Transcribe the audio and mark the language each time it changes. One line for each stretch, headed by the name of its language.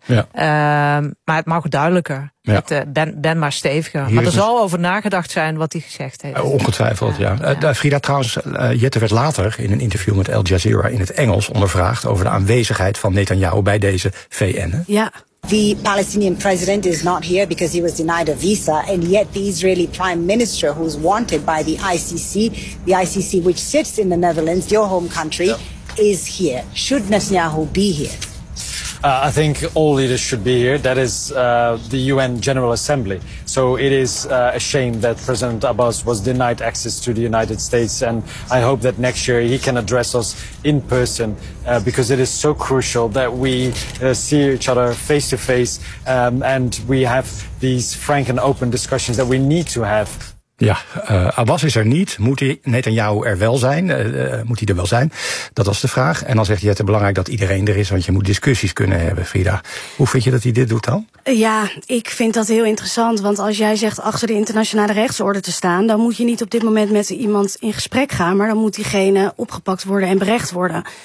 Dutch: Ja. Maar het mag duidelijker. Ja. Ben maar steviger. Hier maar er zal over nagedacht zijn wat hij gezegd heeft. Ongetwijfeld, ja. Frida, trouwens, Jette werd later in een interview met Al Jazeera in het Engels ondervraagd over de aanwezigheid van Netanyahu bij deze VN. Ja.
English: The Palestinian president is not here because he was denied a visa, and yet the Israeli prime minister, who's wanted by the ICC which sits in the Netherlands, your home country, is here. Should Netanyahu be here? I think all leaders should be here. That is the UN General Assembly. So it is a shame that President Abbas was denied access to the United States. And I hope that next year he can address us in person because it is so crucial that we see each other face to face and we have these frank and open discussions that we need to have.
Dutch: Ja, Abbas is er niet. Moet Netanyahu er wel zijn? Moet hij er wel zijn? Dat was de vraag. En dan zegt hij, het is belangrijk dat iedereen er is, want je moet discussies kunnen hebben, Frida. Hoe vind je dat hij dit doet dan? Ja, ik vind dat heel interessant. Want als jij zegt achter de internationale rechtsorde te staan, dan moet je niet op dit moment met iemand in gesprek gaan, maar dan moet diegene opgepakt worden en berecht worden.